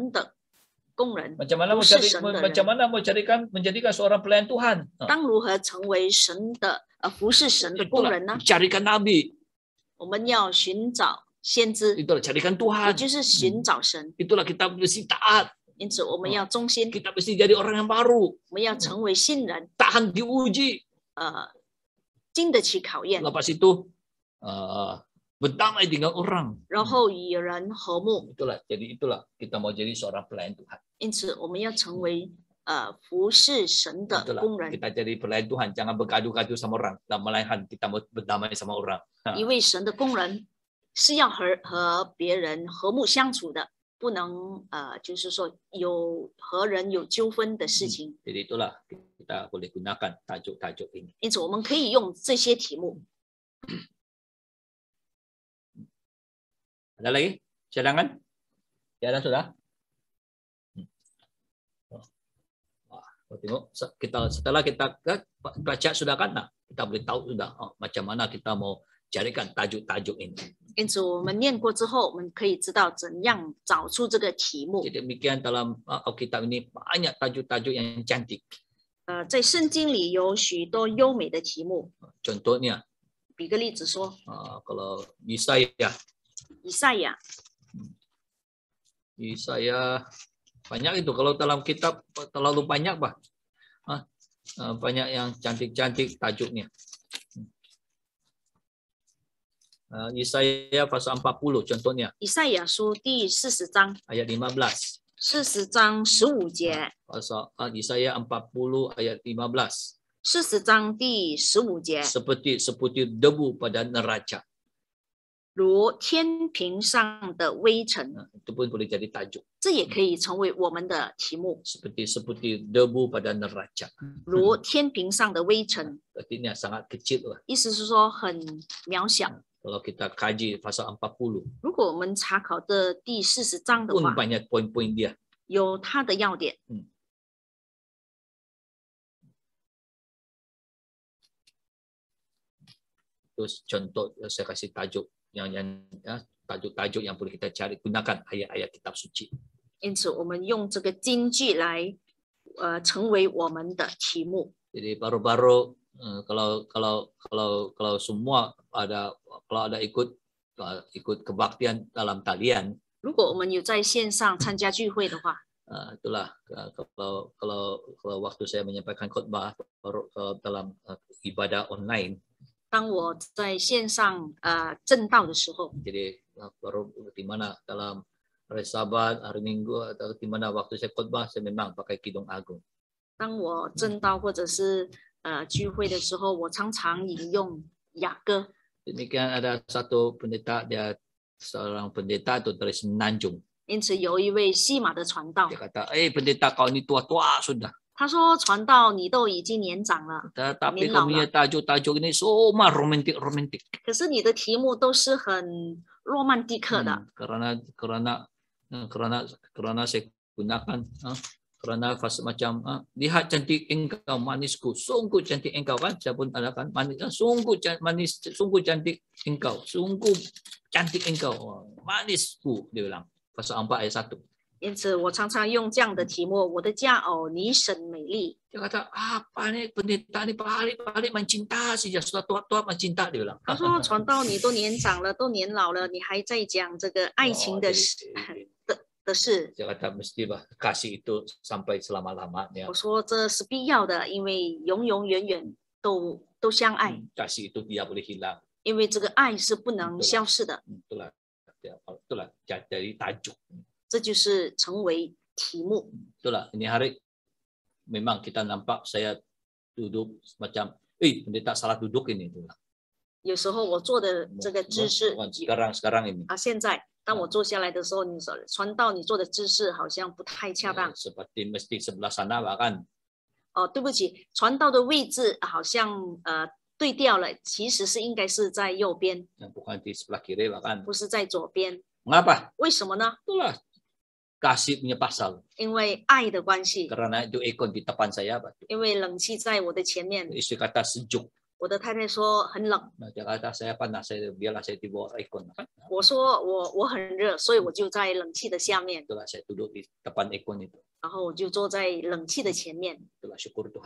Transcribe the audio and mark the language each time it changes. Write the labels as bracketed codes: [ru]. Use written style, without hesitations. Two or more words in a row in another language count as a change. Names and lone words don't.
[zh] 成为神的工人， [ms] Macam mana [zh] 不 [ms] mau [zh] 是 [ms] cari [zh] 神的 [ms] macam [zh] 人， [ms] mana mau menjadikan seorang pelayan Tuhan? [zh] 当如何成为神的服侍神的工 [ms] Itulah [zh] 人呢？ [ms] carikan nabi, [zh] 我们要寻找先知， [ms] itulah carikan [zh] 也 [ms] Tuhan. [zh] 就是寻找神。 [ms] Itulah kita mesti taat. [zh] 因此，我们要忠心， [ms] Kita mesti jadi orang yang baru, [zh] 我们要成为新人， [ms] tahan diuji. [zh] 经得起考验， [ms] Lepas itu berdamai dengan orang. [zh] 然后与人和睦。 [ms] Itulah kita mau jadi seorang pelayan Tuhan. [zh] 因此，我们要成为服侍神的 [ms] Itulah [zh] 工人。 [ms] kita jadi pelayan Tuhan, jangan bergaduh-gaduh sama orang. Dan melainkan kita mau berdamai sama orang. [zh] 一位神的工人是要和别人和睦相处的，不能就是说和人有纠纷的事情。 [ms] Jadi itulah kita boleh gunakan tajuk-tajuk ini. [zh] 因此，我们可以用这些题目。 [ms] Ada lagi cadangan? Cadangan sudah? Tengok setelah kita baca sudah kan, nah, kita boleh tahu sudah macam mana kita mau carikan tajuk-tajuk ini. [zh] 因此，我们念过之后，我们可以知道怎样找出这个题目。 [ms] Jadi demikian dalam Alkitab ini banyak tajuk-tajuk yang cantik. [zh] 在圣经里有许多优美的题目。 [ms] Contohnya, [zh] 比个例子说， [ms] kalau Yesaya [zh] 以赛亚 [ms] banyak itu. Kalau dalam kitab terlalu banyak bah, banyak yang cantik-cantik tajuknya. Yesaya pasal 40 contohnya. [zh] 以赛亚书第40章 [ms] Ayat 15. [zh] 40章15节， [ms] Pasal Yesaya 40 ayat 15. [zh] 40 章第15节， [ms] Seperti debu pada neraca. [zh] 如天平上的微尘， [ms] Itu pun boleh jadi tajuk. [zh] 这也可以成为我们的题目。 [ms] Seperti debu pada neraca. [zh] 如天平上的微尘， [ms] Artinya sangat kecil lah. [zh] 意思是说很渺小。 [ms] Kalau kita kaji pasal 40, [zh] 如果我们查考这第40章的 [ms] pun [zh] 话， [ms] banyak poin-poin dia. [zh] 有它的要点。 [ms] Terus contoh saya kasih tajuk yang tajuk-tajuk yang boleh kita cari, gunakan ayat-ayat kitab suci. [zh] 因此，我们用这个金句来成为我们的题目。 [ms] Jadi baru-baru kalau semua kalau ada ikut kebaktian dalam talian, [zh] 如果我们有在线上参加聚会的话， [ms] itulah kalau waktu saya menyampaikan khotbah dalam ibadah online, [zh] 当我在线上正道的时候， [ms] jadi baru di mana dalam hari Sabat, hari Minggu atau di mana waktu saya khotbah saya memang pakai kidung agung. [zh] 当我正道或者是聚会的时候，我常常引用雅歌。 [ms] Demikian ada satu pendeta, dia seorang pendeta itu dari Semenanjung. [zh] 因此，有一位西马的传道， [ms] Dia kata, pendeta kau ini tua-tua sudah. [zh] 他说：“传道，你都已经年长了， [ms] Tapi kau punya tajuk-tajuk ini semua romantik-romantik. [zh] 可是你的题目都是很罗曼蒂克的。 [ms] Karena saya gunakan karena fase macam lihat cantik engkau manisku, sungguh cantik engkau kan, saya pun ada kan manis, sungguh manis, sungguh cantik engkau, sungguh cantik engkau, manisku, dia bilang pasal 4 ayat 1. [zh] 因此，我常常用这样的题目：我的佳偶，你甚美丽。 [ms] Dia kata, apa nih pendeta ini balik mencinta saja, sudah tua-tua mencinta, dia bilang. [zh] 他说：“传道，你都年长了，都年老了，你还在讲这个爱情的事。” 的事， [ms] Dia kata mesti kasih itu sampai selama-lamanya. [zh] 我说这是必要的，因为永永远远都相爱， [ms] Kasih itu tidak boleh hilang. [zh] 因为这个爱是不能消逝的， [ms] Itulah jadi tajuk. [zh] 这就是成为题目。 [ms] Itulah ini hari memang kita nampak saya duduk macam, pendeta salah duduk ini. [zh] 有时候我做的这个姿势 [ms] Sekarang ini. [zh] 现在当我坐下来的时候，你说传道你做的姿势好像不太恰当。 [ms] Seperti mesti sebelah sana bahkan. [zh] 对不起，传道的位置好像对调了，其实是应该是在右边， [ms] Bukan di sebelah kiri bahkan. [zh] 不是在左边。 [ms] Mengapa? [zh] 为什么呢？ [ms] Itulah kasih punya pasal. [zh] 因为爱的关系， [ms] Karena itu aircon di depan saya, Pak. [zh] 因为冷气在我的前面， [ms] Istri kata sejuk. [zh] 我的太太说很冷， [ms] Dia kata saya panas, biarlah saya di bawah aircon. [zh] 我说我很热，所以我就在冷气的下面， [ms] Itulah saya duduk di depan aircon itu. [zh] 然后我就坐在冷气的前面， [ms] Itulah syukur Tuhan.